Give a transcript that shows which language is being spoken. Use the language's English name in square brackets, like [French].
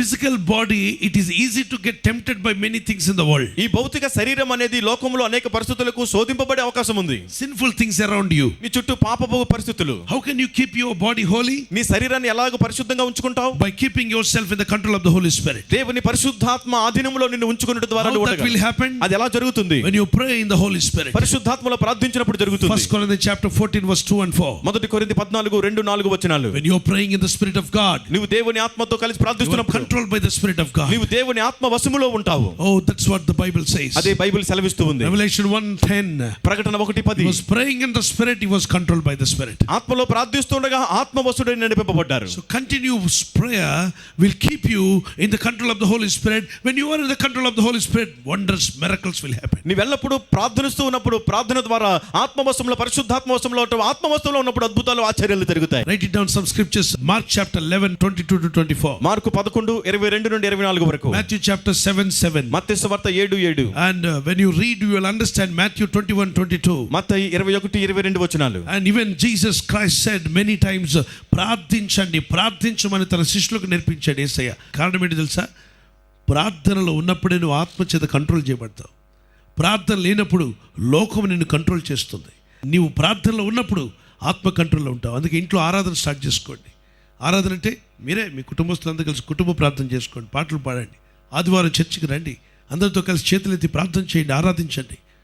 [English] Physical body, it is easy to get tempted by many things in the world. [Telugu] ఈ భౌతిక శరీరం అనేది లోకంలో అనేక పరిస్థితులకు శోధింపబడే అవకాశం ఉంది. [English] Sinful things around you. [Telugu] నీ చుట్టూ పాపపు పరిస్థితులు. [English] How can you keep your body holy? [Telugu] నీ శరీరాన్ని ఎలాగ పరిశుద్ధంగా ఉంచుకుంటావు? [English] By keeping yourself in the control of the Holy Spirit. [Telugu] దేవుని పరిశుద్ధాత్మ ఆధీనంలో నిన్ను ఉంచుకున్నట్టు ద్వారా [English] How that will happen? [Telugu] అది ఎలా జరుగుతుంది? [English] When you pray in the Holy Spirit. [Telugu] పరిశుద్ధాత్మలో ప్రార్థించినప్పుడు జరుగుతుంది. [English] 1 Corinthians chapter 14 verse 2 and 4. [Telugu] మొదటి కొరింథీ 14:2-4 వచనాలు. [English] When you are praying in the Spirit of God, [Telugu] నువ్వు దేవుని ఆత్మతో కలిసి [English] you are [Telugu] ప్రార్థిస్తున్నప్పుడు [English] controlled by the Spirit of God. [Telugu] నీవు దేవుని ఆత్మ వశములో ఉంటావు. [English] Oh, that's what the Bible says. [Telugu] అదే బైబిల్ సెలవిస్తూ ఉంది. [English] Revelation 1:10. [Telugu] ప్రకటన [English] He 1:10. was praying in the Spirit, he was controlled by the Spirit. [Telugu] ఆత్మలో ప్రార్థిస్తుండగా ఆత్మవశుడై నడిపింపబడ్డారు. [English] So continuous prayer will keep you in the control of the Holy Spirit. When you are in the control of the Holy Spirit, wonders, miracles will happen. [Telugu] నీవు ఎల్లప్పుడూ ప్రార్థనిస్తూ ఉన్నప్పుడు ప్రార్థన ద్వారా ఆత్మవశంలో పరిశుద్ధాత్మ వశంలో ఆత్మవశంలో ఉన్నప్పుడు అద్భుతాలు ఆశ్చర్యాలు జరుగుతాయి. [English] Write it down some scriptures. Mark chapter 11, 22-24. [Telugu] Mark 11:22-24 వరకు. [English] Matthew chapter 7:7. [Telugu] మత్తయి సువార్త 7:7. [English] And when you read, you will understand Matthew 21:22. [Telugu] మత్తయి 21-22 వచనాలు. [English] And even Jesus Christ said many times, [Telugu] ప్రార్థించండి ప్రార్థించమని తన శిష్యులకు నేర్పించాడు యేసయ్య. కారణం ఏంటి తెలుసా? ప్రార్థనలో ఉన్నప్పుడే నువ్వు ఆత్మ చేత కంట్రోల్ చేయబడతావు. ప్రార్థన లేనప్పుడు లోకం నిన్ను కంట్రోల్ చేస్తుంది. నీవు ప్రార్థనలో ఉన్నప్పుడు ఆత్మ కంట్రోల్లో ఉంటావు. అందుకే ఇంట్లో ఆరాధన స్టార్ట్ చేసుకోండి. ఆరాధన అంటే మీరే మీ కుటుంబస్తులందరూ కలిసి కుటుంబ ప్రార్థన చేసుకోండి, పాటలు పాడండి, ఆదివారం చర్చికి రండి, అందరితో కలిసి చేతులెత్తి ప్రార్థన చేయండి, ఆరాధించండి.